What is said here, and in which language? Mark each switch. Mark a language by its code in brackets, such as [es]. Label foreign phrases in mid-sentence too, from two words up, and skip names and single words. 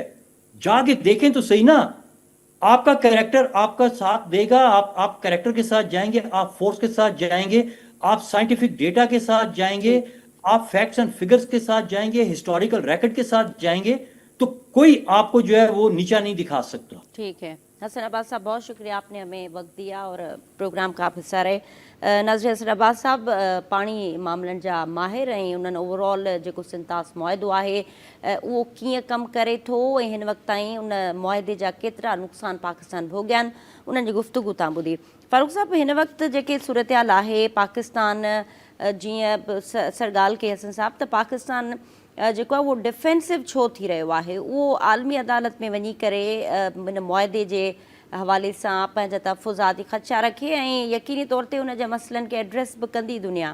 [ur] جا کے دیکھیں تو صحیح نا، آپ کا کریکٹر آپ کا ساتھ دے گا، آپ کریکٹر کے ساتھ جائیں گے، آپ فورس کے ساتھ جائیں گے، آپ سائنٹیفک ڈیٹا کے ساتھ جائیں گے، آپ فیکٹس اینڈ فگرز کے ساتھ جائیں گے، ہسٹوریکل ریکارڈ کے ساتھ جائیں گے، تو کوئی آپ کو جو ہے وہ نیچا نہیں دکھا سکتا. ٹھیک ہے حسن عباس صاحب، بہت شکریہ، آپ نے ہمیں وقت دیا اور پروگرام کا آپ حصہ رہے. ناظرین، حسن عباس صاحب پانی [sd] معاملن جا [ur] ماہر ہیں. [sd] उन्हनि ओवरऑल जेको सिंतास मुआहिदो आहे उहो कीअं कमु करे थो ऐं हिन वक़्त ताईं उन मुआहिदे जा केतिरा नुक़सान पाकिस्तान भोॻिया आहिनि, उन्हनि जी गुफ़्तगू तव्हां ॿुधी. फारूक साहब, हिन वक़्त जेके सूरतहाल आहे पाकिस्तान जीअं सर ॻाल्हि कई हसन साहब त पाकिस्तान जेको आहे उहो डिफेंसिव छो थी रहियो आहे, उहो आलमी अदालत में वञी करे हिन मुआहिदे जे हवाले सां पंहिंजा तहफ़ुज़ाती ख़दशा रखे ऐं यकीनी तौर ते उन जे मसइलनि खे एड्रेस बि कंदी दुनिया.